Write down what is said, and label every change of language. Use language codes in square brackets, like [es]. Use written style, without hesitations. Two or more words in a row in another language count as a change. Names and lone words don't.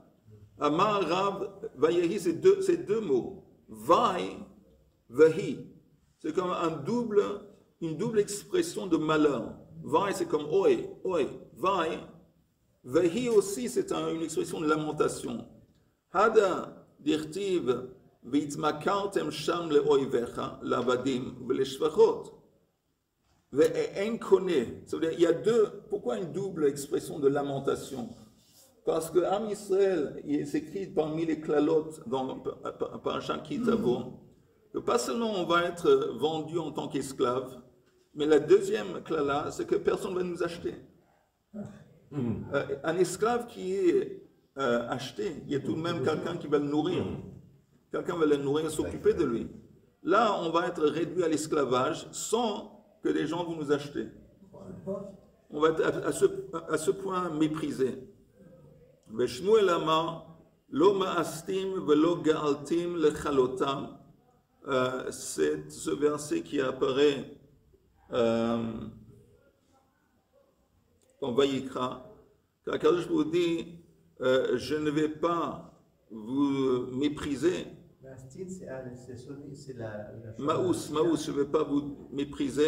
[he] אמר רב ויהי, [fr] c'est deux mots. [he] וי הי. [fr] C'est comme une double expression de malheur. Vay, c'est comme [yi] אוי וויי. [fr] Vahi aussi, c'est une expression de lamentation. [he] הא דכתיב והתמכרתם שם לאויביך לעבדים ולשפחות ואין קונה. [fr] Il y a pourquoi une double expression de lamentation? Parce que Am Israël, il s'écrit parmi les klalotes dans Parashat Ki Tavo, que pas seulement on va être vendu en tant qu'esclave, mais la deuxième klala, c'est que personne ne va nous acheter. Un esclave qui est acheté, il y a tout de même quelqu'un qui va le nourrir. Quelqu'un va le nourrir, s'occuper de lui. Là, on va être réduit à l'esclavage sans que les gens vont nous acheter. On va être à ce point méprisé. [he] ושמואל אמר לא מאסתים ולא געלתים לכלותם. [fr] C'est ce verset qui apparaît dans Vayikra. Qu'Akadosh vous dit je ne vais pas vous mépriser. Maous, je ne vais pas vous mépriser.